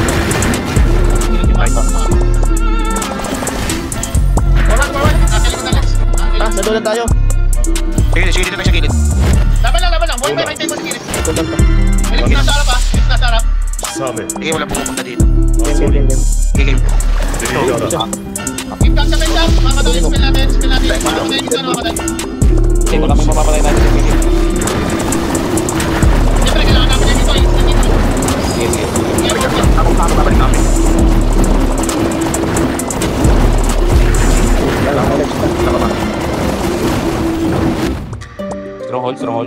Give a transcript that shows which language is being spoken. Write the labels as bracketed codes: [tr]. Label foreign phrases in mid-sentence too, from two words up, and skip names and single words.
[tl] Nadulan tayo. Sige, dito tayo sa gilid. Laban lang. Buhay pa yung table sa gilid. Nadulan pa. May links nasa harap ha. Links nasa harap. [ja] サメ [tl] Sige, wala pumupunta dito. Game. Sige, game. [ja] デイダだ [en] Keep back sa bend up. [tl] Mamatay yung spell natin. Mamatay yung spell natin. Kasi baka may mapapatay natin sa video. Siyempre, kailangan namin yan dito. Instant dito. Sige, sige. Ako babalik namin. [en] Stronghold, stronghold.